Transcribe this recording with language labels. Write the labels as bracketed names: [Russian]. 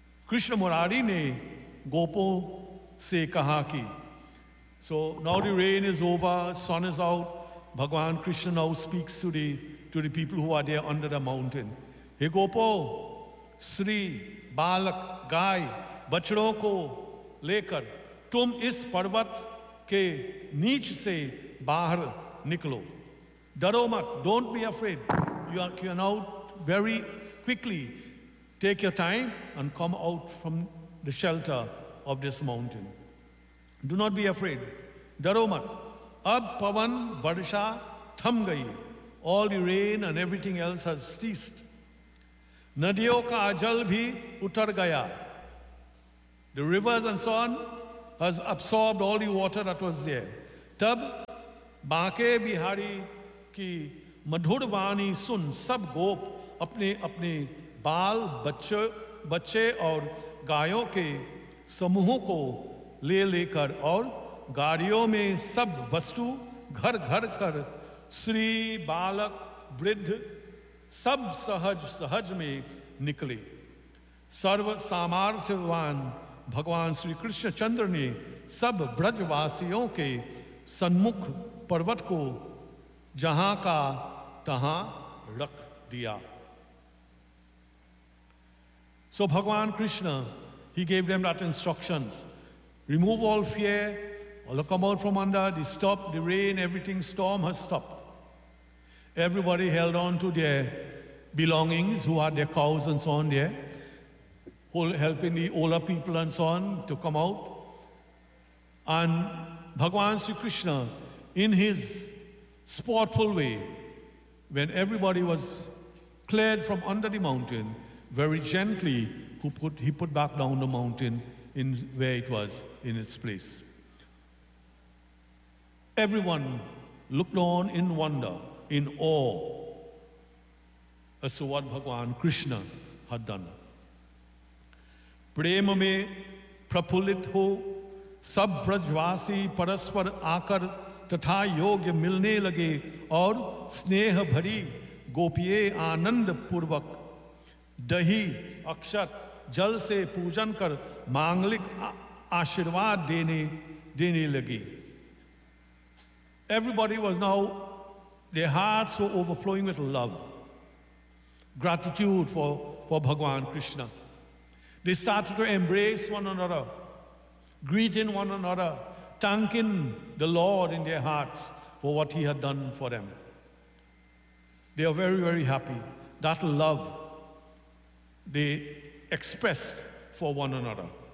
[Hindi] कृष्ण मुरारी ने गोपों से कहा कि [English] so now the rain is over sun is out Bhagwan Krishna now speaks to the people who are there under the mountain [Hindi] हे गोपो श्री बालक गाय बछड़ों को लेकर तुम इस पर्वत के नीच से बाहर निकलो Daromat, [English] don't be afraid. You are now very quickly. Take your time and come out from the shelter of this mountain. Do not be afraid. [Hindi] Daromat, ab pavan varsha tham gayi. [English] All the rain and everything else has ceased. [Hindi] Nadiyo ka ajal bhi utar gaya. [English] The rivers and so on has absorbed all the water that was there. [Hindi] Tab baake bihari. [English] कि [Hindi] मधुर वाणी सुन सब गोप अपने अपने बाल बच्चे और गायों के समूहों को ले लेकर और गाड़ियों में सब वस्तु घर घर कर श्री बालक वृद्ध सब सहज सहज में निकले। सर्व सामर्थ्यवान भगवान श्री कृष्ण चंद्र ने सब ब्रजवासियों के सन्मुख पर्वत को जहां का तहां रख दिया। [English] So Bhagwan Krishna he gave them that instructions, remove all fear, all come out from under the stop the rain, everything storm has stop, everybody held on to their belongings who are their cows and so on there helping the older people and so on to come out. And Bhagwan Sri Krishna, in his sportful way, when everybody was cleared from under the mountain, very gently he put back down the mountain in where it was in its place. Everyone looked on in wonder, in awe, as to what Bhagwan Krishna had done. [Hindi] प्रेम में प्रफुल्लित हो सब ब्रजवासी परस्पर आकर तथा योग्य मिलने लगे और स्नेह भरी गोपिये आनंद पूर्वक दही अक्षत जल से पूजन कर मांगलिक आशीर्वाद देने लगी। [English] Everybody was now their hearts were overflowing with love gratitude for Bhagwan Krishna. They started to embrace one another, greeting one another, thanking the Lord in their hearts for what he had done for them. They are very, very happy. That love they expressed for one another.